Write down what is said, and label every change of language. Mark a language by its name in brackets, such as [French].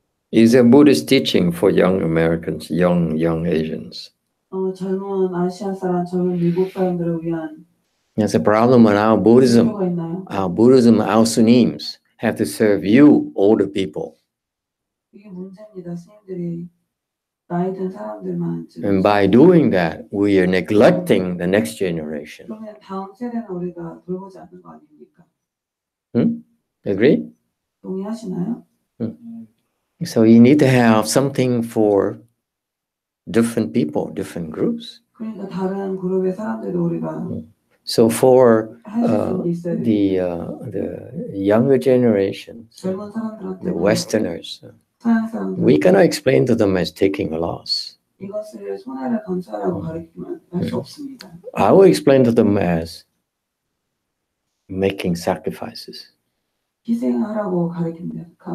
[English] Is there Buddhist teaching for young Americans, young Asians? [Korean] 젊은 아시아 사람, 젊은 미국 사람들을 위한 [English] That's a problem in our Buddhism. [Korean] 필요가 있나요? [English] Our Sunims have to serve you, older people. [Korean] 이게 문제입니다. 스님들이 나이 든 사람들만 [English] And by doing that, we are neglecting the next generation. [Korean] 그러면 다음 세대는 우리가 돌보지 않는 거 아닙니까? [English] Agree? [Korean] 동의하시나요? [English] So you need to have something for different people, different groups. [Korean] 그러니까 다른 그룹의 사람들도 우리가 [English] So for [Korean] 할 수 있어야 돼요. [English] the younger generations, [Korean] 젊은 사람들한테 [English] the Westerners, [Korean] 서양 사람들 [English] we cannot explain to them as taking a loss. [Korean] 이것을 손해를 감수하라고 가르치면 할 수 없습니다. [English] I will explain to them as making sacrifices. [Korean] 희생하라고 가르칩니다.